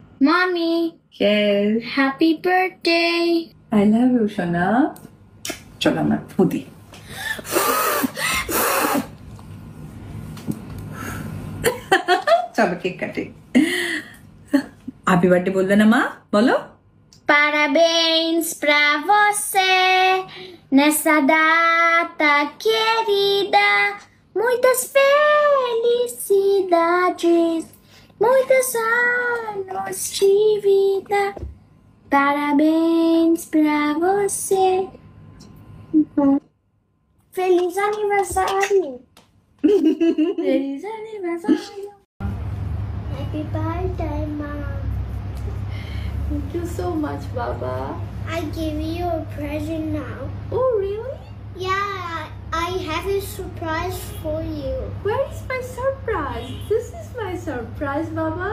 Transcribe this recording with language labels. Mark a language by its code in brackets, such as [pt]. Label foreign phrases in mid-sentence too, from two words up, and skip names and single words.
[en] Mommy, Yes. happy birthday. I love you, [bn] সোনা। চলো আমরা ফুদি। চলো কেক কাটে। [en] happy birthday [bn] বলবে না মা? বলো। [pt] Parabéns pra você nessa data querida. Muitas felicidades, muitos anos de vida. Parabéns pra você. Feliz aniversário. Feliz aniversário. [en] Happy birthday, Mom. Thank you so much, Baba. I give you a present now. Oh, really? Yeah, I have a surprise for you. Where is my surprise? This is my surprise, Baba.